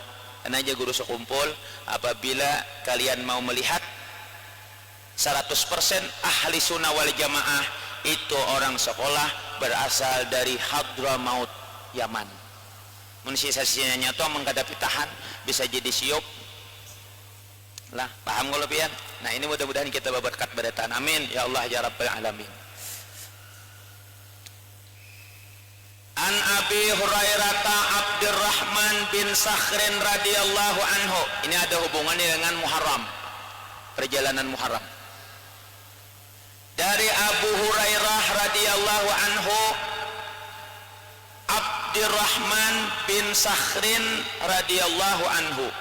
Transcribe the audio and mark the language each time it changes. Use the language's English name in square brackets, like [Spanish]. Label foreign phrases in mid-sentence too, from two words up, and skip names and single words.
[Indonesian] Karena aja guru sekumpul, apabila kalian mau melihat 100% [Arabic] أهل السنة والجماعة [Indonesian] itu orang sekolah berasal dari Hadramaut, Yaman. [Banjar] Mun sisa-sisanya nyato menghadapi tahan bisa jadi siup lah, paham kalau pian. [Indonesian] Nah ini mudah-mudahan kita berkat beratan, [Arabic] آمين يا الله يا رب العالمين. عن أبي هريرة عبد الرحمن بن صخر رضي الله عنه. [Indonesian] Ini ada hubungannya dengan Muharram, perjalanan Muharram. Dari Abu Hurairah [Arabic] رضي الله عنه, [Indonesian] Abdurrahman bin Sakhrin [Arabic] رضي الله عنه.